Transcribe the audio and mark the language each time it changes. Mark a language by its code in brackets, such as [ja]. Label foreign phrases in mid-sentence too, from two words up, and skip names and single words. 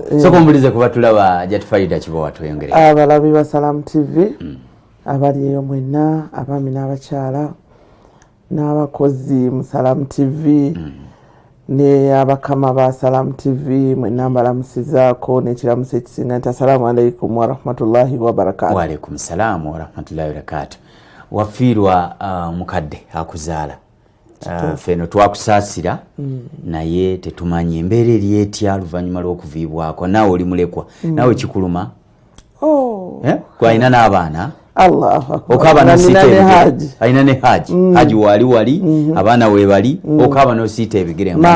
[lg] Soko mbulize kuba tulaba Hajjati Farida Kibowa tweyongere. Abalabi ba Salamu TV abali eyo mwenna abaami n'abakyala n'abakozi mu Salamu TV ne abakama ba Salamu TV mwenna mbalamusizaako n'ekiramuso ekisinga nti [ar] السلام عليكم ورحمة الله وبركاته. وعليكم السلام ورحمة الله وبركاته. [lg] Wafiirwa mukadde akuzaala. Feno twakusaasira naye tetumanyi embeera eri etya luvannyuma lw'okuviibwako. Naawe oli mulekwa nawe kikuluma gwalina n'abaana [ar] الله أكبر. [lg] Okaaba n'osiita ebigere alina ne haji wali abaana we bali okaaba n'osiita ebigere